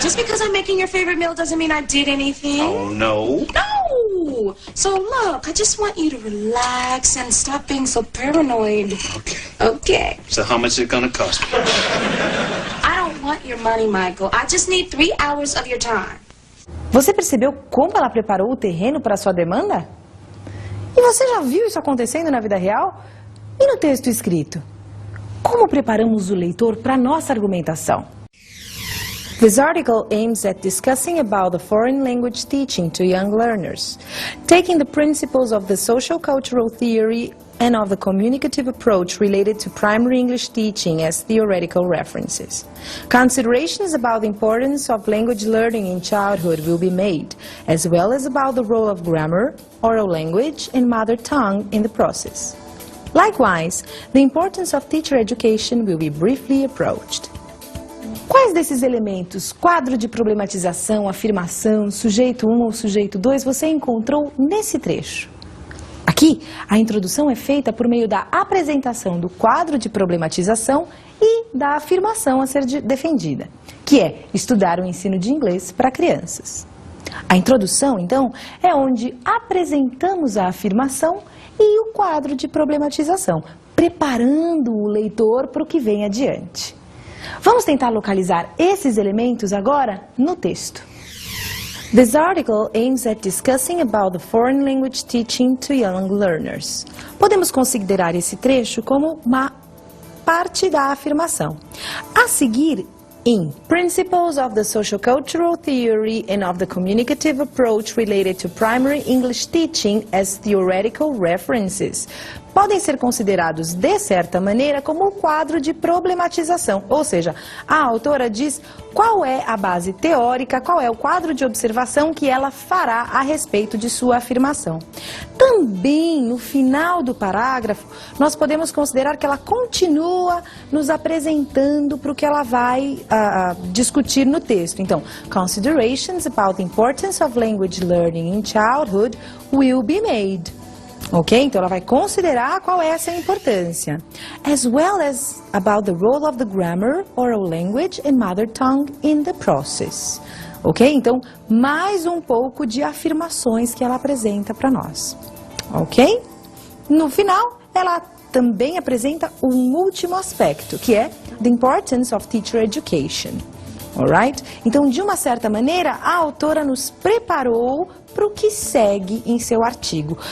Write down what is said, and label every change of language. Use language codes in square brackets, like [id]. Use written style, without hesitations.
[en] Just because I'm making your favorite meal doesn't mean I did anything. Oh, no. No. So look, I just want you to relax and stop being so paranoid. Okay. Okay. So how much is it gonna cost me? I don't want your money, Michael. I just need 3 hours of your time. [pt] Você percebeu como ela preparou o terreno para sua demanda? E você já viu isso acontecendo na vida real? E no texto escrito? Como preparamos o leitor para a nossa argumentação? [en] This article aims at discussing about the foreign language teaching to young learners, taking the principles of the social cultural theory and of the communicative approach related to primary English teaching as theoretical references. Considerations about the importance of language learning in childhood will be made, as well as about the role of grammar, oral language, and mother tongue in the process. Likewise, the importance of teacher education will be briefly approached. [pt] Quais desses elementos, quadro de problematização, afirmação, sujeito 1 ou sujeito 2, você encontrou nesse trecho? Aqui, a introdução é feita por meio da apresentação do quadro de problematização e da afirmação a ser defendida, que é estudar o ensino de inglês para crianças. A introdução, então, é onde apresentamos a afirmação e o quadro de problematização, preparando o leitor para o que vem adiante. Vamos tentar localizar esses elementos agora no texto. [en] This article aims at discussing about the foreign language teaching to young learners. [pt] Podemos considerar esse trecho como uma parte da afirmação. A seguir, em [en] Principles of the Sociocultural Theory and of the Communicative Approach Related to Primary English Teaching as Theoretical References, [pt] podem ser considerados, de certa maneira, como um quadro de problematização. Ou seja, a autora diz qual é a base teórica, qual é o quadro de observação que ela fará a respeito de sua afirmação. Também, no final do parágrafo, nós podemos considerar que ela continua nos apresentando para o que ela vai discutir no texto. [en] Então, considerations about the importance of language learning in childhood will be made. Ok? [pt] Então ela vai considerar qual é essa importância. [en] As well as about the role of the grammar, oral language and mother tongue in the process. Ok? [pt] Então, mais um pouco de afirmações que ela apresenta para nós. Ok? No final, ela também apresenta um último aspecto, que é [en] the importance of teacher education. Alright? [pt] Então, de uma certa maneira, a autora nos preparou para o que segue em seu artigo.